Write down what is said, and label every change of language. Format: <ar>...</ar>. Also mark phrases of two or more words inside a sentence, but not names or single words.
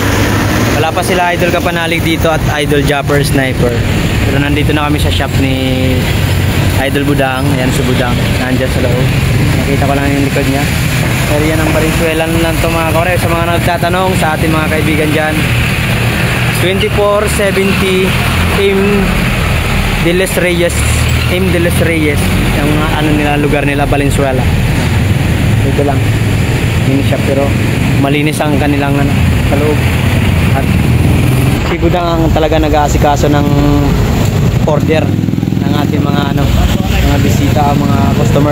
<tl>Wala pa sila Idol Kapanalig dito at Idol Japper Sniper. Pero nandito na kami sa shop ni Idol Budang. Ayan si Budang. Nandyan sa loob. Nakita ko lang yung likod niya. Area ng Valenzuela lang to mga kawaray. Sa mga nagtatanong sa ating mga kaibigan dyan. 2470 M. De los Reyes. M. De los Reyes. Yung ano nila, lugar nila, Valenzuela. Ito lang. Mini shop pero malinis ang kanilang ano, sa loob. At si Budang ang talaga nag-aasikaso ng order ng ating mga ano, mga bisita, mga customer.</tl>